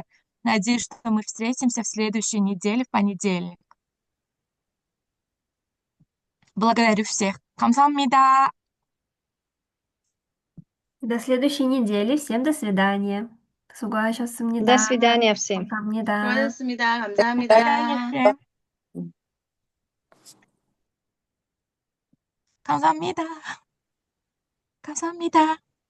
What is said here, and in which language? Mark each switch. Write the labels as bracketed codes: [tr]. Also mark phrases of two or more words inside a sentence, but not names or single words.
[ru] Надеюсь, что мы встретимся в следующей неделе в понедельник. благодарю всех. [ko] 감사합니다. [ru] До следующей недели. Всем до свидания. До [ko] 수고하셨습니다. [ru] свидания всем. [ko] 감사합니다. 수고하셨습니다. [ru] До свидания 감사합니다. всем. 감사합니다. 감사합니다.